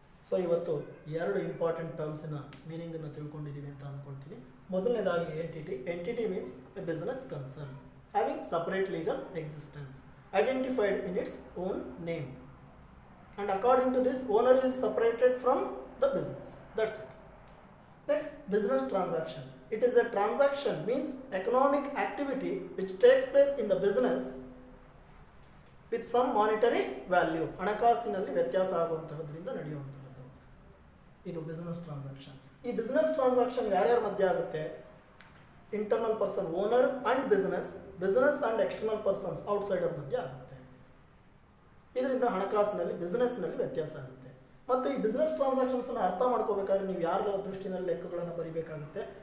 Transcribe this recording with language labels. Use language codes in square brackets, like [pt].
[kn] So ಇವತ್ತು 2 important ಟರ್ಮ್ಸಿನ ಮೀನಿಂಗನ್ನು ತಿಳ್ಕೊಂಡಿದ್ದೀವಿ ಅಂತ ಅಂದ್ಕೊಳ್ತೀನಿ. ಮೊದಲನೇದಾಗಿ [en] Entity. Entity means a business concern having separate legal existence identified in its own name and according to this owner is separated from the business. That's it. Next, business transaction. It is a transaction means economic activity which takes place in the business with some monetary value. [kn] ಹಣಕಾಸಿನಲ್ಲಿ ವ್ಯತ್ಯಾಸ ಆಗುವಂತಹದ್ರಿಂದ ನಡೆಯುವಂತಹದ್ದು ಇದು business transaction. ಈ business transaction ಯಾರ್ಯಾರ ಮಧ್ಯೆ ಆಗುತ್ತೆ? Internal person owner and business and external persons outsider ಮಧ್ಯೆ ಆಗುತ್ತೆ. ಇದರಿಂದ ಹಣಕಾಸಿನಲ್ಲಿ ಬಿಸ್ನೆಸ್ನಲ್ಲಿ ವ್ಯತ್ಯಾಸ ಆಗುತ್ತೆ. ಮತ್ತು ಈ ಬಿಸ್ನೆಸ್ ಟ್ರಾನ್ಸಾಕ್ಷನ್ಸನ್ನು ಅರ್ಥ ಮಾಡ್ಕೋಬೇಕಾದ್ರೆ ನೀವು ಯಾರ ದೃಷ್ಟಿಯಲ್ಲಿ ಲೆಕ್ಕಗಳನ್ನು ಬರೀಬೇಕಾಗುತ್ತೆ?